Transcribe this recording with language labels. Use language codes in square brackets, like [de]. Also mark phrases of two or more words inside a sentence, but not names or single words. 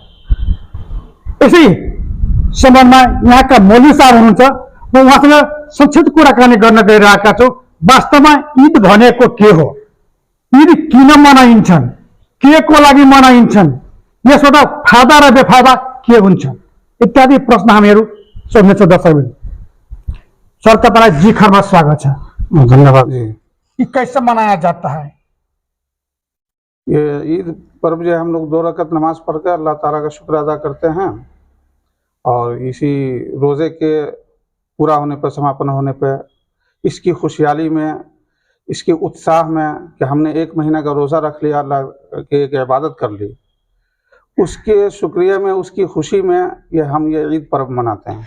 [ne] यसै सम्बन्धमा यहाँका मौलवी साहब हुनुहुन्छ, म उहाँसँग संक्षिप्त कुराकानी गर्न गइरहेका छौँ। वास्तवमा ईद भनेको के हो, ईद किन मनाइन्छन्, के को लागि मनाइन्छन्, यसबाट फाइदा र बेफाइदा के हुन्छन् इत्यादि प्रश्न हामीहरू सोध्नेछौँ। दर्शकबिन सर, तपाईँलाई जी खरमा [hi] स्वागत है। [ne] धन्यवाद जी। [hi] ये कैसे मनाया जाता है? ये ईद पर्व जो हम लोग 2 रकअत नमाज पढ़कर अल्लाह ताला का शुक्र अदा करते हैं और इसी रोज़े के पूरा होने पर, समापन होने पर, इसकी खुशहाली में, इसके उत्साह में कि हमने 1 महीना का रोज़ा रख लिया, अल्लाह की एक इबादत कर ली, उसके शुक्रिया में, उसकी खुशी में हम ये ईद पर्व मनाते हैं।